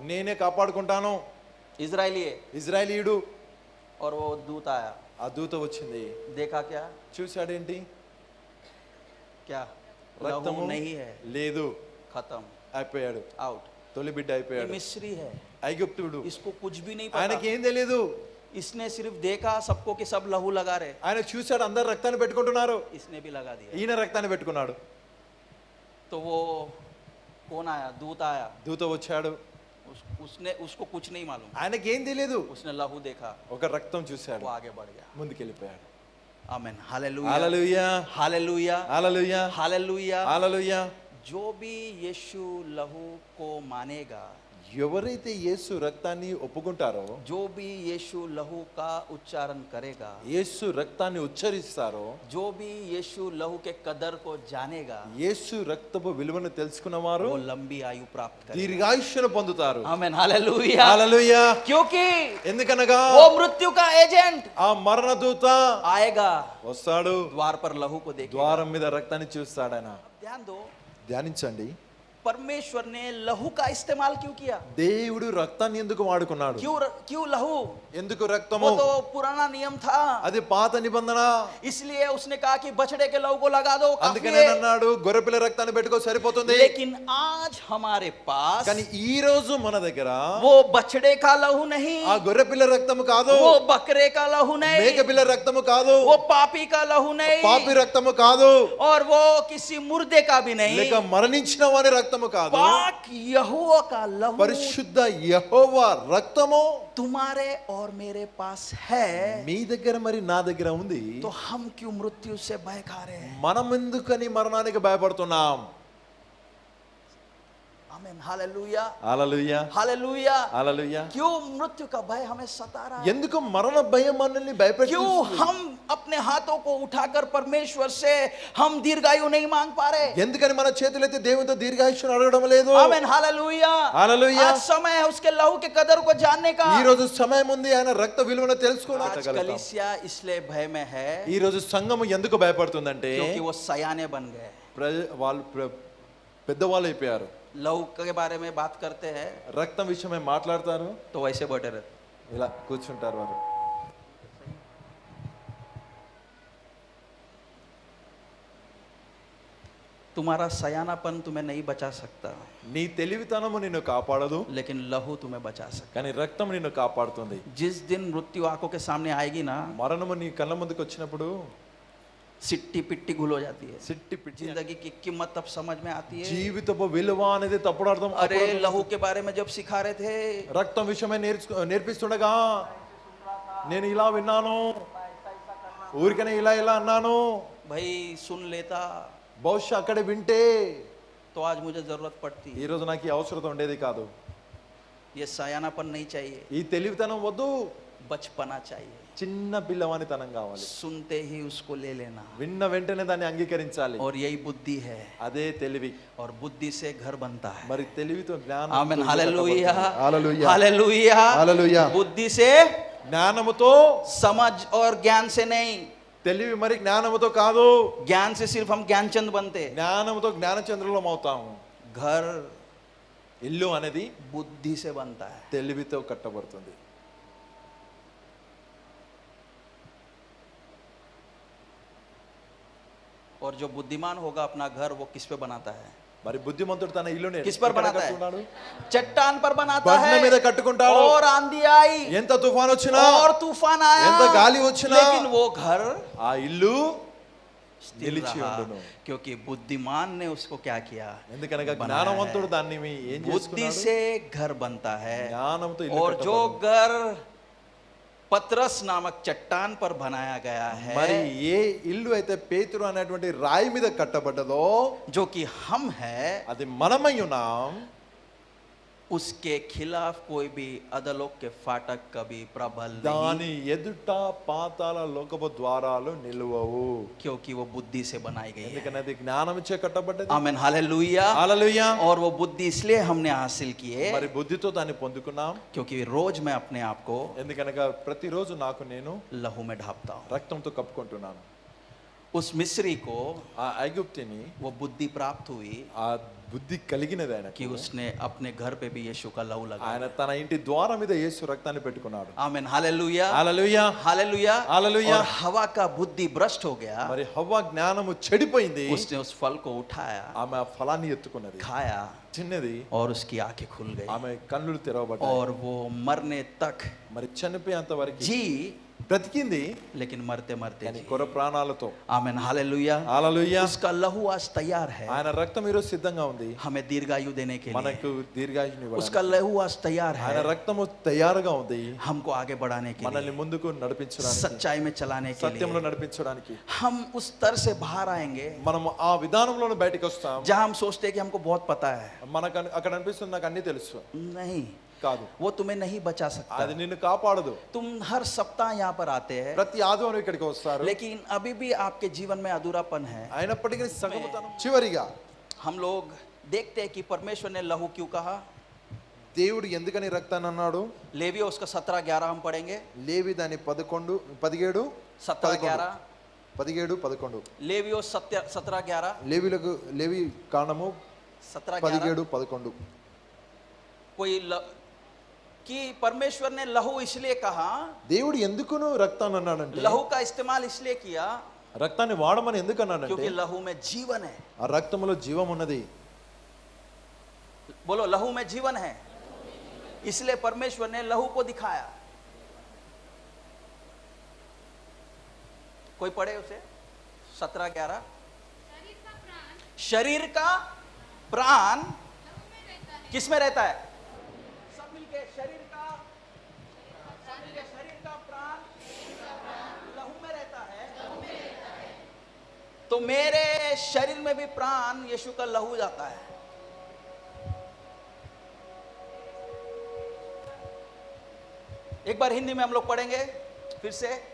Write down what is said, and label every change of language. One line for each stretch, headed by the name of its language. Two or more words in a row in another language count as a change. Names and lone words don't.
Telugu: నేనే కాపాడుకుంటాను.
Hindi: इजरायली है,
Telugu: ఇజ్రాయేలీయుడు.
Hindi: और वो दूत आया,
Telugu: ఆ దూత వచ్చింది,
Hindi: देखा क्या?
Telugu: చూశాడేంటి?
Hindi: क्या
Telugu: రక్తము
Hindi: लहू नहीं है,
Telugu: లేదు,
Hindi: खत्म,
Telugu: అయిపోయాడు.
Hindi: आउट।
Telugu: తొలి బిడ్డ
Hindi: ये
Telugu: అయిపోయాడు.
Hindi: मिस्री है,
Telugu: ఐగుప్తుడు.
Hindi: इसको कुछ भी नहीं
Telugu: ఆయనకి
Hindi: पता,
Telugu: ఏం తెలియదు.
Hindi: इसने सिर्फ देखा सबको कि सब लहू लगा रहे,
Telugu: ఆయన చూశాడు అందరు రక్తాన్ని పెట్టుకుంటున్నారు,
Hindi: इसने भी लगा दिया।
Telugu: ఈయన రక్తాన్ని పెట్టుకున్నాడు.
Hindi: तो वो कौन आया? दूत आया,
Telugu: దూత వచ్చాడు,
Hindi: उसने उसको कुछ नहीं मालूम,
Telugu: ఆయనకి ఏం తెలియదు.
Hindi: उसने लहू देखा,
Telugu: ఒక రక్తం చూశాడు,
Hindi: वो आगे बढ़ गया।
Telugu: ముందుకెళ్ళిపోయాడు.
Hindi: आमीन, हालेलुया,
Telugu: హల్లెలూయా,
Hindi: हालेलुया,
Telugu: హల్లెలూయా,
Hindi: हालेलुया।
Telugu: హల్లెలూయా.
Hindi: जो भी यीशु लहू को मानेगा,
Telugu: ఎవరైతే యేసు రక్తాన్ని ఒప్పుకుంటారో,
Hindi: जो भी यीशु लहू का उच्चारण करेगा,
Telugu: యేసు రక్తాన్ని ఉచ్చరిస్తారో,
Hindi: जो भी यीशु लहू के कदर को जानेगा,
Telugu: యేసు రక్తపు విలువను తెలుసుకున్నవారు
Hindi: वो लंबी आयु प्राप्त करेगा।
Telugu: దీర్ఘాయుష్యును పొందుతారు.
Hindi: आमीन, हालेलुया।
Telugu: హల్లెలూయా.
Hindi: क्योंकि
Telugu: ఎందుకనగా
Hindi: वो मृत्यु का एजेंट
Telugu: ఆ మరణ దూత
Hindi: आएगा,
Telugu: వస్తాడు,
Hindi: द्वार पर लहू को देखेगा।
Telugu: ద్వారం మీద రక్తాన్ని చూస్తాడు ఆయన.
Hindi: ध्यान दो,
Telugu: ధ్యానించండి,
Hindi: परमेश्वर ने लहू का इस्तेमाल क्यों किया?
Telugu: దేవుడు రక్తాన్ని ఎందుకు వాడుకున్నాడు?
Hindi: क्यों लहू?
Telugu: ఎందుకు
Hindi: वो
Telugu: రక్తము?
Hindi: तो पुराना नियम था,
Telugu: అది పాత నిబంధన.
Hindi: इसलिए उसने कहा कि बछड़े के लहू को लगा दो, काफी
Telugu: అందుకనే
Hindi: है।
Telugu: అన్నాడు గొర్రెపిల్ల రక్తాన్ని పెట్టుకో సరిపోతుంది.
Hindi: लेकिन आज हमारे पास
Telugu: కానీ ఈ రోజు మన దగ్గర
Hindi: वो बछड़े का लहू नहीं,
Telugu: ఆ గొర్రెపిల్ల రక్తము కాదు,
Hindi: वो बकरे का लहू नहीं,
Telugu: మేకపిల్ల రక్తము కాదు,
Hindi: वो पापी का लहू नहीं,
Telugu: పాపి రక్తము కాదు,
Hindi: और वो किसी मुर्दे का भी नहीं,
Telugu: లేక మరణించిన వారి రక్తము కాదు,
Hindi: पाक यहोवा का लहू
Telugu: పరిశుద్ధ యెహోవా రక్తము
Hindi: तुम्हारे और मेरे पास है।
Telugu: మీ దగ్గర మరి నా దగ్గర ఉంది.
Hindi: तो हम क्यों मृत्यु से भय खा रहे हैं?
Telugu: మనం ఎందుకని మరణానికి భయపడుతున్నాం?
Hindi: आमीन, हालेलुया,
Telugu: హల్లెలూయా,
Hindi: हालेलुया।
Telugu: హల్లెలూయా.
Hindi: क्यों मृत्यु का भय हमें सता रहा है?
Telugu: ఎందుకు మరణ భయం మనల్ని భయపెడుతుంది?
Hindi: क्यों हम अपने हाथों को उठाकर परमेश्वर से हम दीर्घायु नहीं मांग पा रहे?
Telugu: ఎందుకని మన చేతులైతే దేవునితో దీర్ఘాయుష్ను అడగడం లేదు?
Hindi: आमीन, हालेलुया, हालेलुया। आज समय है उसके लहू के कदर को जानने का।
Telugu: ఈ రోజు సమయం ఉంది ఆయన రక్త విలువను
Hindi: आज
Telugu: తెలుసుకోవడానికి.
Hindi: कलीसिया इसलिए भय में है
Telugu: ఈ రోజు సంఘము ఎందుకు భయపడుతుందంటే
Hindi: क्योंकि वो सयाने बन गए।
Telugu: వాళ్ళు పెద్దవాళ్ళు అయిపోయారు.
Hindi: लहू के बारे में बात करते हैं
Telugu: రక్తం విషయమై మాట్లాడతారు,
Hindi: तो वैसे बैठे रहते।
Telugu: ఇలా కూర్చుంటారు వారు.
Hindi: तुम्हारा सयानापन तुम्हें नहीं बचा सकता,
Telugu: నీ తెలివితనము నిన్ను కాపాడదు,
Hindi: लेकिन लहू तुम्हें बचा सकता।
Telugu: కానీ రక్తం నిన్ను కాపాడుతుంది.
Hindi: जिस दिन मृत्यु आंखों के सामने आएगी ना,
Telugu: మరణము నీ కళ్ళ ముందుకు వచ్చినప్పుడు
Hindi: सिट्टी पिट्टी घुल हो जाती है।
Telugu: సిట్టి పిచ్చి
Hindi: जिंदगी की कीमत तब समझ में आती है।
Telugu: జీవితపు విలువ అనేది తప్పుడు అర్థం.
Hindi: अरे लहू के बारे में जब सिखा रहे थे,
Telugu: రక్తం విషయమై నేర్పిస్తుండగా నేను ఇలా విన్నాను, ఊరికనే ఇలా ఇలా అన్నాను,
Hindi: भाई सुन लेता
Telugu: బహుశా అక్కడే వింటే
Hindi: तो आज मुझे जरूरत पड़ती।
Telugu: ఈ రోజు నాకు ఈ అవసరం ఉండేది కాదు.
Hindi: ये सयानापन नहीं चाहिए,
Telugu: ఈ తెలివితనం వద్దు,
Hindi: बचपना चाहिए।
Telugu: చిన్న పిల్లవానితనం కావాలి.
Hindi: सुनते ही उसको ले लेना,
Telugu: విన్న వెంటనే దాన్ని అంగీకరించాలి.
Hindi: और यही बुद्धि है,
Telugu: అదే తెలివి.
Hindi: और बुद्धि से घर बनता है।
Telugu: మరి తెలివితో జ్ఞానం.
Hindi: आमीन, हालेलुया,
Telugu: హల్లెలూయా,
Hindi: हालेलुया,
Telugu: హల్లెలూయా.
Hindi: बुद्धि से,
Telugu: జ్ఞానముతో,
Hindi: समझ और ज्ञान से नहीं।
Telugu: తెలివి మరి జ్ఞానముతో కాదు.
Hindi: ज्ञान से सिर्फ हम ज्ञानचंद बनते,
Telugu: జ్ఞానముతో జ్ఞానచంద్రులం అవుతాము.
Hindi: घर
Telugu: ఇల్లు అనేది
Hindi: बुद्धि से बनता है।
Telugu: తెలివితో కట్టబడుతుంది.
Hindi: और जो बुद्धिमान होगा अपना घर वो किस पे बनाता है?
Telugu: మరి బుద్ధిమంతుడు తన ఇల్లుని
Hindi: किस पर
Telugu: ఎక్కడ
Hindi: बनाता है?
Telugu: కట్టుకున్నాడు?
Hindi: चट्टान पर बनाता
Telugu: బండ మీద
Hindi: है
Telugu: కట్టుకుంటాడు.
Hindi: और आंधी आई
Telugu: ఎంత తుఫాన్ వచ్చినా,
Hindi: और तूफान आया
Telugu: ఎంత గాలి వచ్చినా,
Hindi: लेकिन वो घर
Telugu: ఆ ఇల్లు
Hindi: स्थिर
Telugu: నిలిచి
Hindi: रहा
Telugu: ఉండును.
Hindi: क्योंकि बुद्धिमान ने उसको क्या किया?
Telugu: ఎందుకనగా
Hindi: बनाया
Telugu: జ్ఞానవంతుడు
Hindi: है।
Telugu: దాన్ని ఏం
Hindi: बुद्धि
Telugu: చేసుకున్నాడు?
Hindi: से घर बनता है
Telugu: జ్ఞానంతో ఇల్లు
Hindi: और जो
Telugu: కట్టబడింది.
Hindi: घर पतरस नामक चट्टान पर बनाया गया
Telugu: మరి
Hindi: है
Telugu: ఏ ఇల్లు అయితే పేతురు అనేటువంటి రాయి మీద కట్టబడ్డదో
Hindi: जो कि हम है
Telugu: అది మనమై ఉన్నాం.
Hindi: उसके खिलाफ कोई भी अधोलोक के फाटक कभी प्रबल नहीं
Telugu: దాని ఎదుట పాతాళ లోకపు ద్వారాలు నిలువవు.
Hindi: क्योंकि वो बुद्धि से बनाई गई है
Telugu: ఎందుకని అది జ్ఞానమిచ్చే కట్టబడ్డది.
Hindi: आमीन हालेलुया
Telugu: హల్లెలూయా.
Hindi: और वो बुद्धि इसलिए हमने हासिल किए
Telugu: మరి బుద్ధితో దాన్ని పొందుకున్నాం.
Hindi: क्योंकि रोज मैं अपने आप को
Telugu: ఎందుకనగా ప్రతిరోజు నాకు నేను
Hindi: लहू में ढापता हूँ
Telugu: రక్తంతో కప్పుకుంటున్నాను.
Hindi: उस मिस्री को
Telugu: ఆ ఐగుప్తిని
Hindi: वो बुद्धि प्राप्त हुई
Telugu: ఆ బుద్ధి కలిగినది ఆయనకు.
Hindi: कि उसने अपने घर पे भी यीशु का लहू लगा
Telugu: ఆయన తన ఇంటి ద్వారం మీద యేసు రక్తాన్ని పెట్టుకున్నాడు.
Hindi: आमीन हालेलुया
Telugu: హల్లెలూయా.
Hindi: हालेलुया हालेलुया। और हवा का बुद्धि भ्रष्ट हो गया
Telugu: మరి హవ్వ జ్ఞానము చెడిపోయింది.
Hindi: उसने उस फल को उठाया
Telugu: ఆమె ఆ ఫలాన్ని ఎత్తుకున్నది,
Hindi: खाया
Telugu: తిన్నది.
Hindi: और उसकी आंखें खुल गई
Telugu: ఆమె కన్నులు తెరవబడ్డాయి.
Hindi: और वो मरने तक
Telugu: మరి చనిపోయేంత వరకు
Hindi: जी
Telugu: బ్రతికింది,
Hindi: लेकिन मरते मरते
Telugu: కానీ
Hindi: जी
Telugu: కొర ప్రాణాలతో.
Hindi: आमीन हालेलुया
Telugu: హల్లెలూయా.
Hindi: उसका लहू आज तैयार है
Telugu: ఆయన రక్తం ఈరోజు సిద్ధంగా ఉంది
Hindi: हमें दीर्घायु देने के लिए
Telugu: మనకు దీర్ఘాయుష్ని
Hindi: उसका
Telugu: ఇవ్వడానికి.
Hindi: लहू आज तैयार
Telugu: ఆయన
Hindi: है
Telugu: రక్తము తయారుగా ఉంది
Hindi: हमको आगे बढ़ाने के
Telugu: మనల్ని
Hindi: लिए
Telugu: ముందుకు నడిపించడానికి,
Hindi: सच्चाई में चलाने के
Telugu: సత్యంలో
Hindi: लिए
Telugu: నడిపించడానికి.
Hindi: हम उस स्तर से बाहर आएंगे
Telugu: మనం ఆ విధానంలోనే బయటికి వస్తాం.
Hindi: जहां हम सोचते हैं कि हमको बहुत पता है
Telugu: మనకు అక్కడ అనిపిస్తుంది నాకు అన్ని తెలుసు.
Hindi: नहीं
Telugu: కాదు,
Hindi: वो तुम्हें नहीं बचा सकता
Telugu: అది నిన్ను కాపాడదు.
Hindi: तुम हर सप्ताह यहाँ पर आते हैं
Telugu: ప్రతి ఆదివారం ఇక్కడికి వస్తారు,
Hindi: लेकिन अभी भी आपके जीवन में अधूरापन है
Telugu: అయినప్పటికీ సగముతనం. చివరిగా
Hindi: हम लोग देखते हैं कि परमेश्वर ने लहू क्यों कहा
Telugu: దేవుడు ఎందుకని రక్తాన్ని అన్నాడు?
Hindi: लेवियो उसका 17-11 हम पढ़ेंगे
Telugu: లేవి దాని 11 17
Hindi: 17-11
Telugu: 17 11
Hindi: लेवियो 17-11
Telugu: లేవిలకు లేవి కాండము
Hindi: 17-11
Telugu: 17 11.
Hindi: कोई कि परमेश्वर ने लहू इसलिए कहा
Telugu: దేవుడు ఎందుకును రక్తాన్ని అన్నాడంటే,
Hindi: लहू का इस्तेमाल इसलिए किया
Telugu: రక్తాన్ని వాడమని ఎందుకు అన్నాడంటే
Hindi: क्योंकि लहू में जीवन है
Telugu: ఆ రక్తములో జీవం ఉన్నది.
Hindi: बोलो लहू में जीवन है इसलिए परमेश्वर ने लहू को दिखाया कोई पढ़े उसे 17-11 शरीर का प्राण किस में रहता है सब मिलके शरीर का प्राण लहू में रहता है तो मेरे शरीर में भी प्राण यीशु का लहू जाता है एक बार हिंदी में हम लोग पढ़ेंगे फिर से